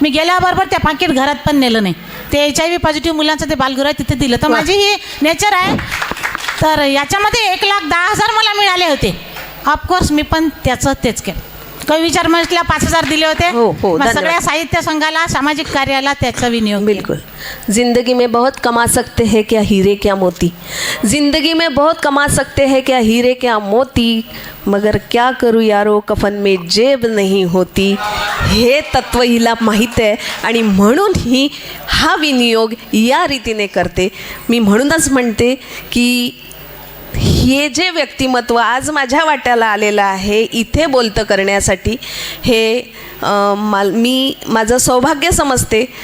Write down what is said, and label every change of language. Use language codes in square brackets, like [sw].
[mr] मी गेल्याबरोबर त्या पाकिट घरात पण नेलं नाही, ते HIV पॉझिटिव्ह मुलांचं ते बालगृह आहे तिथे दिलं. तर माझी ही नेचर आहे. तर याच्यामध्ये 1,10,000 मला मिळाले होते. ऑफकोर्स मी पण तेच केलं. कवी विचार मंचला 5,000 दिले होते. मग सगळ्या साहित्य संघाला, सामाजिक कार्याला त्याचा विनियोग. बिल्कुल. [hi] जिंदगी में बहुत कमा सकते हैं क्या हीरे क्या मोती, जिंदगी में बहुत कमा सकते हैं क्या हीरे क्या मोती, मगर क्या करू यारो कफन में जेब नहीं होती. [mr] हे तत्व हिला माहीत आहे आणि म्हणून ही हा विनियोग या रीतीने करते. मी म्हणूनच म्हणते की हे जे व्यक्तिमत्व आज माझ्या वाट्याला आलेलं आहे इथे बोलतं करण्यासाठी, हे मी माझं सौभाग्य समजते.